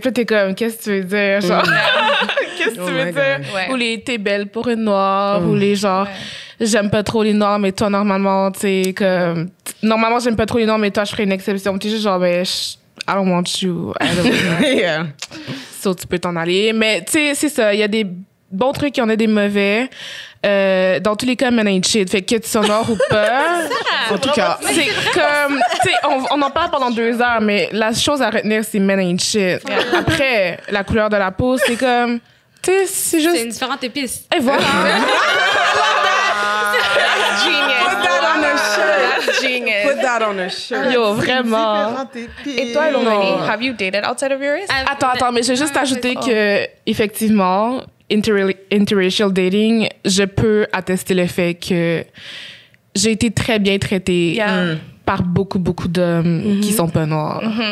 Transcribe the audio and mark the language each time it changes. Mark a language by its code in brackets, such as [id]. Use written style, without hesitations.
[fr] Puis là, t'es comme, qu'est-ce que tu veux dire? Genre, qu'est-ce que tu veux dire? Ouais. Ou les t'es belle pour une noire. Ou les genre, j'aime pas trop les noirs, mais toi, normalement, t'sais, comme, normalement, j'aime pas trop les noirs, mais toi, je ferais une exception. T'es juste genre, ben, [en] I don't want you. I don't want you. Yeah. [fr] So, tu peux t'en aller. Mais, tu sais, c'est ça. Il y a des bons trucs, il y en a des mauvais. Dans tous les cas, [en] men ain't shit. [fr] Fait que tu sois noir ou pas. En tout cas, c'est comme, tu sais, on en parle pendant 2 heures, mais la chose à retenir, c'est [en] men ain't shit. [fr] Après, la couleur de la peau, c'est comme, tu sais, c'est juste. C'est une différente épice. Et voilà. [en] That's genius. Put that on a shirt. [fr] Yo, vraiment. Et toi, [en] Lomani, have you dated outside of your race? [fr] Attends, mais je vais juste ajouter que, effectivement, interracial dating, je peux attester le fait que j'ai été très bien traitée par beaucoup d'hommes qui sont pas noirs.